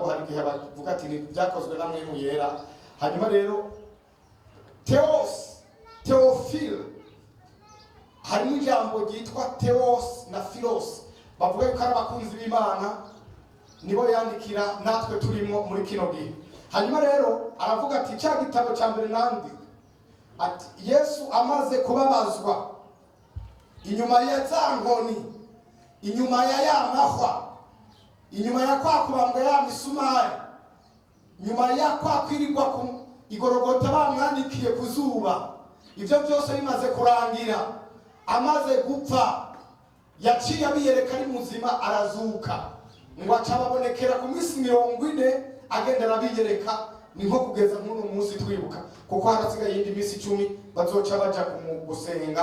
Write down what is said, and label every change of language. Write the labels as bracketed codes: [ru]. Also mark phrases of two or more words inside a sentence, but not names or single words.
[rn] Hari igihe bavuga ati byakozwe na mpemu yera. Hanyuma rero Teofilo, harimo ijambo ryitwa Theos na Philos, bavuga yuko ari abakunzi b'Imana, nibo yandikira natwe turimo muri kino gihe. Hanyuma rero aravuga ati cya gitabo cya mbere nandi, ati Yesu amaze kubabazwa inyuma ya za nkoni, inyuma ya ya mahwa, inyuma ya kwa kubambwa ya misumari, nyuma ya kwa kwirirwa ku igorogota bamwandikiye ku zuba, ibyo byose bimaze kurangira, amaze gupfa, yaciye abiyereka ari muzima, arazuka, ngo acababonekera ku minsi 40 agenda arabiyereka. Ni nko kugeza nk'uno munsi twibuka, kuko harasigaye iyindi minsi 10 bazoca baja gusenga.